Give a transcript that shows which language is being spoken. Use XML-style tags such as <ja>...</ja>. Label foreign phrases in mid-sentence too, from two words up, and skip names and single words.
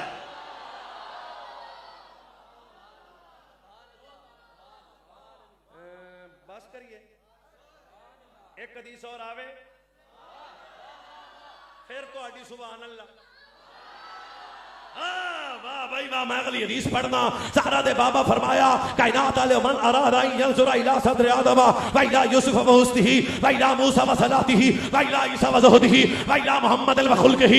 <pa>ਬਸ ਕਰੀਏ ਏਕ ਹਦੀਸ ਔਰ ਆਵੇ ਫਿਰ ਤੁਹਾਡੀ</pa> <ar>سبحان الله.</ar> <pa>ਵਾਹ ਭਾਈ ਵਾਹ ਮੈਂ ਅਗਲੀ ਹਦੀਸ ਪੜ੍ਹਨਾ। ਜ਼ਹਰਾ ਦੇ ਬਾਬਾ ਫ਼ਰਮਾਇਆ ਕਾਇਨਾਤ ਵਾਲੇ</pa> <ar>من أراد ينظر إلى صدر آدم وإلى يوسف وحسنه وإلى موسى وصلاته وإلى عيسى وزهده وإلى محمد وخلقه.</ar>